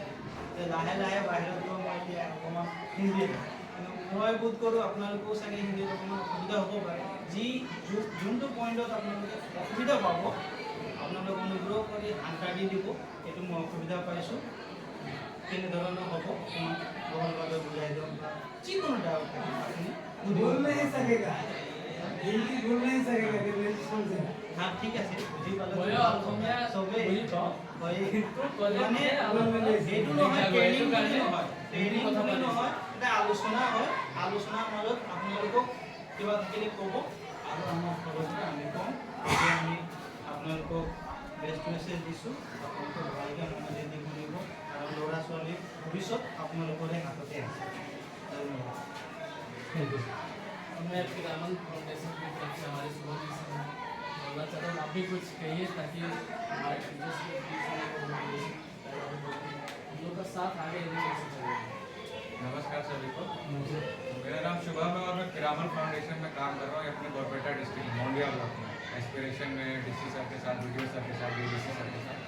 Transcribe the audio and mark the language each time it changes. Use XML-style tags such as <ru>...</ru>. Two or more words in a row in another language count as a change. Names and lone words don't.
<as>লাহে লাহে বাহিৰত গৈ মই এতিয়া অকণমান হিন্দী, কিন্তু মই বোধ কৰোঁ আপোনালোকেও চাগে হিন্দীত অকণমান অসুবিধা হ'ব পাৰে। যোনটো পইণ্টত আপোনালোকে অসুবিধা পাব, আপোনালোকে অনুগ্ৰহ কৰি আনচাৰ দি দিব, এইটো মই অসুবিধা পাইছোঁ, কেনেধৰণৰ হ'ব অকণমান বহলভাৱে বুজাই দিয়ক, বা যিকোনো ডাউট থাকে আপুনি</as> <hi>बोल नहीं सकेगा, हिंदी बोल नहीं सकेगा, समझे? हाँ ठीक</hi> <as>আছে, বুজি পালে চবেই মানে সেইটো নহয়, ট্ৰেইনিং বুলি নহয়, ট্ৰেইনিং বুলি নহয়, এটা আলোচনা হয়। আলোচনাৰ মাজত আপোনালোকক কিবা থাকিলে ক'ব আৰু আমাৰ খবৰটো আমি ক'ম। এতিয়া আমি আপোনালোকক</as> <en>best message</en> <as>দিছোঁ, আপোনালোকে ভালকৈ মনোযোগ দি শুনিব, আৰু ল'ৰা ছোৱালীৰ ভৱিষ্যত আপোনালোকৰে হাততে আছে। ধন্যবাদ।</as> <hi>मैं पिरामिड फाउंडेशन की तरफ से हमारे सुबह बोलना चाहता हूँ, आप भी कुछ कहिए ताकि हमारे टीचर्स के बीच में हम लोग का साथ आगे कैसे चलेगा। नमस्कार सभी को, मेरा नाम शुभम है और मैं पिरामिड फाउंडेशन में काम कर रहा हूँ अपने बरपेटा डिस्ट्रिक्ट मोंडिया ब्लॉक में, एस्पिरेशन में डीसी सर के साथ, वीडियो सर के साथ, डीसी सर के साथ।</hi>